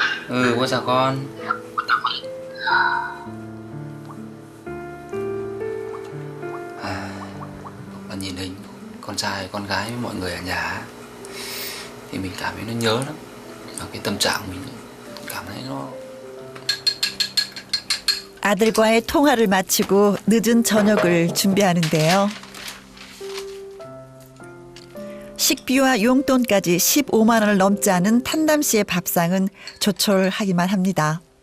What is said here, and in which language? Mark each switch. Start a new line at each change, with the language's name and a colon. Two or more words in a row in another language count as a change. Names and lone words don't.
Vietnamese: Bố chào con. Và nhìn hình con trai con gái với mọi người ở nhà thì mình cảm thấy nó nhớ lắm. Và cái tâm trạng mình cảm thấy nó.
Korean: 아들과의 통화를 마치고 늦은 저녁을 준비하는데요. 식비와 용돈까지 15만 원을 넘지 않은 탄담 씨의 밥상은 조촐하기만 합니다.